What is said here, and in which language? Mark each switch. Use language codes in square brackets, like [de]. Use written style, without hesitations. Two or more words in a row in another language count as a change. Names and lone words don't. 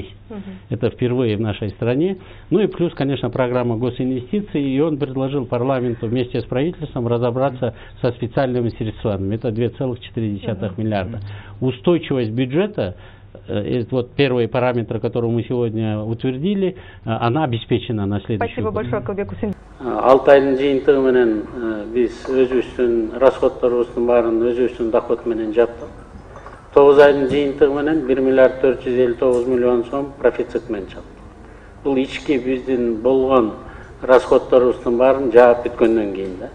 [ru] Это впервые в нашей стране. Ну и плюс, конечно, программа госинвестиций. И он предложил парламенту вместе с правительством разобраться со специальными средствами. Это 2,4 миллиарда. Устойчивость бюджета, вот первые параметры, которые мы сегодня утвердили, она обеспечена на следующий Спасибо большое, Акылбек Усин. [ky] 6 айдын жыйынтыгы менен биз өзүбүздүн расходторубуздун баарын өзүбүздүн доход менен жаптык. 9 айдын жыйынтыгы менен 1 миллиард 459 миллион сом профицит менен чаптык. Бул ички биздин болгон расходторубуздун баарын жаап бүткөндөн кийин да.